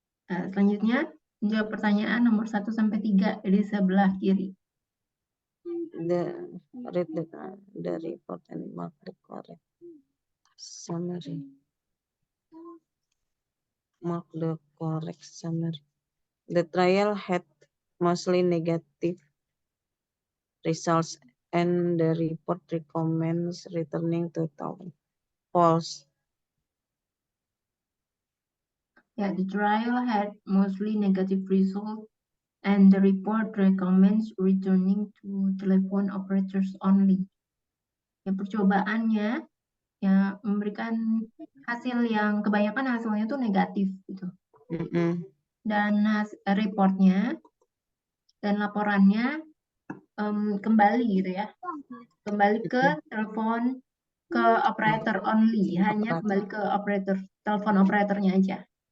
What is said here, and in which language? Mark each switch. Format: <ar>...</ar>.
<id>Selanjutnya jawab pertanyaan nomor 1 sampai 3 di sebelah kiri.</id> <en>Read the report and mark the correct summary. Mark the correct summary. The trial had mostly negative results and the report recommends returning to town. False. Yeah, the trial had mostly negative results And the report recommends returning to telephone operators only.</en> <id>Ya, percobaannya ya memberikan hasil yang kebanyakan hasilnya tuh negatif gitu. Dan reportnya dan laporannya kembali gitu ya, kembali ke telepon ke operator</id> <en>only,</en> <id>hanya kembali ke telepon operatornya aja.</id>